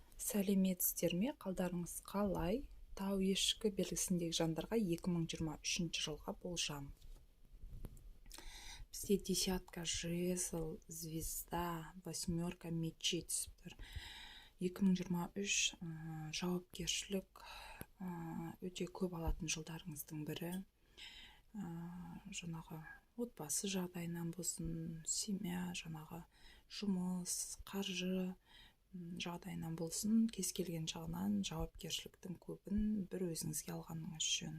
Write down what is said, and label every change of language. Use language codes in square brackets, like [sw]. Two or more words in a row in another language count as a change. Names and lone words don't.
[kk] Сәлеметсіздер ме? Қалдарыңыз қалай? Тау ешкі белгісіндегі жандарға 2023 жылға болжам. [ru] Бізде десятка, жезл, звезда, восьмерка, мечей [kk] түсіп тұр. 2023 жауапкершілік өте көп алатын жылдарыңыздың бірі. Жаңағы отбасы жағдайынан болсын, семья, жаңағы жұмыс, қаржы жағдайынан болсын, кез келген жағынан жауапкершіліктің көбін бір өзіңізге алғаныңыз жөн.